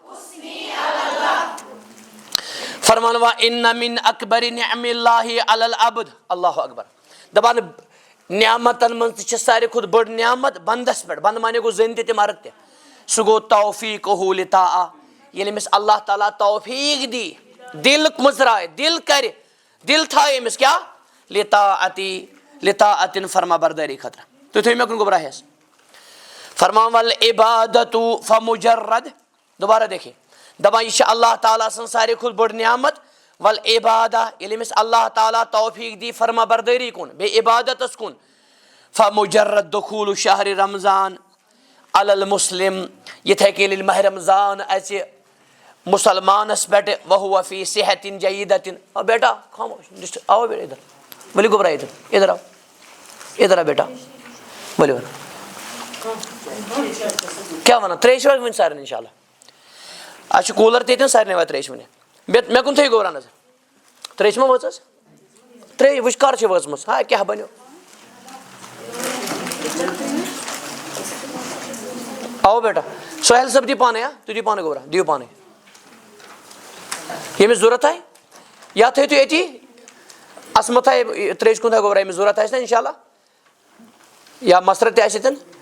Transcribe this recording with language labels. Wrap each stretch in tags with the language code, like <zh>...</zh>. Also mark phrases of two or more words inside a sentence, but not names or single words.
<ks>فرمان</ks> <ar>وا ان من اکبر نعم اللہ علی العبد اللہ اکبر</ar> <ks>دپان نعمتن منٛز تہِ چھِ ساروی کھۄتہٕ بٔڑ نعمت بندس پٮ۪ٹھ بنٛدٕ مانے گوٚو زٔنۍ تہِ تہٕ مرد تہِ سُہ گوٚو</ks> <ar>توفیٖقہُ لطاعہ</ar> <ks>ییٚلہِ أمِس اللہ تعالیٰ توفیٖق دی دل مٕژراے دل کرِ دل تھایہِ أمِس کیٛاہ لطاعتن فرما بردٲری خٲطرٕ تُہۍ تھٲیِو مےٚ کُن گوٚبرا ہٮ۪س فرمان</ks> <ar>ول عبادتُ فمجرد</ar> <ur>دوبارہ دیکھیے</ur> <ks>دپان یہِ چھِ اللہ تعالیٰ سٕنٛز ساروی کھۄتہٕ بٔڑ نعمت</ks> <ar>ول عبادہ</ar> <ks>ییٚلہِ أمِس اللہ تعالیٰ توفیٖق دی فرما بردٲری کُن بیٚیہِ عبادتس کُن</ks> <ar>فمجرد دخوٗل شہرِ رمضان علی المسلم</ar> <ks>یِتھے کٔنۍ ییٚلہِ ماہ رمضان اژِ مسلمانس پٮ۪ٹھ</ks> <ar>وہو فی صحتٍ جیٖدتٍ</ar> <ur>بیٹا خاموش آو بیٹا ادھر</ur> <ks>ؤلِو گوٚبرا</ks> <ur>ادھر آو ادھر آ بیٹا</ur> <ks>ؤلِو کیٛاہ وَنان ترٛیش واتہِ وُنہِ سارنٕے انشاء اللہ اَسہِ چھُ کوٗلر تہِ ییٚتٮ۪ن سارنٕے واتہِ ترٛیش وُنہِ مےٚ کُن تھٲیِو گوٚبرا نظر ترٛیش ما وٲژ حظ ترٛیش وٕچھ کر چھِ وٲژمٕژ ہاے کیٛاہ بنیو</ks> <ur>آو بیٹا</ur> <ks>سہیل صٲب دی پانے تُہۍ دِیِو پانے گوٚبرا دِیِو پانے ییٚمِس ضوٚرتھ آسہِ یا تھٲیِو تُہۍ أتی عصمت تھایہِ ترٛیش کُن تھایہِ گوٚبرا ییٚمِس ضوٚرتھ آسہِ نا انشاء اللہ یا مسرت تہِ آسہِ ییٚتٮ۪ن</ks>